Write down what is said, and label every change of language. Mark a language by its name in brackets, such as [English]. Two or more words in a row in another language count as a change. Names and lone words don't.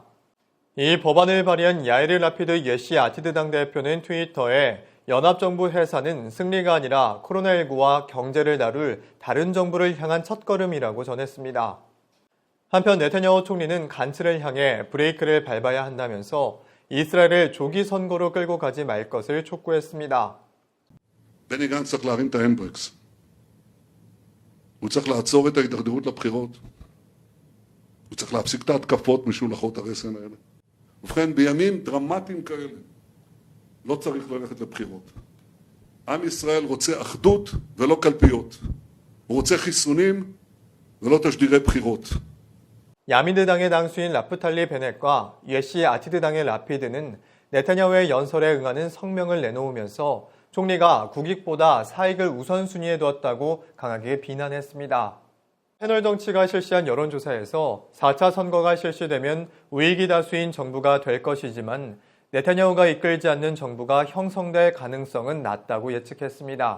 [Korean] 이 법안을 발의한 야이르 라피드 예시 아티드 당대표는 트위터에 연합정부 해산은 승리가 아니라 코로나19와 경제를 다룰 다른 정부를 향한 첫걸음이라고 전했습니다. 한편 네타냐후 총리는 간츠를 향해 브레이크를 밟아야 한다면서 이스라엘을 조기 선거로 끌고 가지 말 것을 촉구했습니다. [Hebrew] בני גנץ צריך להרים את ההנדברקס. הוא צריך לעצור את ההידרדרות לבחירות. הוא צריך להפסיק את ההתקפות משולחות הרסן האלה. ובכן, בימים דרמטיים כאלה, לא צריך ללכת לבחירות. עם ישראל רוצה אחדות ולא קלפיות. הוא רוצה חיסונים ולא תשדירי בחירות. [Korean] 야민드당의 당수인 라프탈리 베넷과 예시 아티드당의 라피드는 네타냐후의 연설에 응하는 성명을 내놓으면서 총리가 국익보다 사익을 우선순위에 두었다고 강하게 비난했습니다. 패널 정치가 실시한 여론조사에서 4차 선거가 실시되면 우익이 다수인 정부가 될 것이지만 네타냐후가 이끌지 않는 정부가 형성될 가능성은 낮다고 예측했습니다.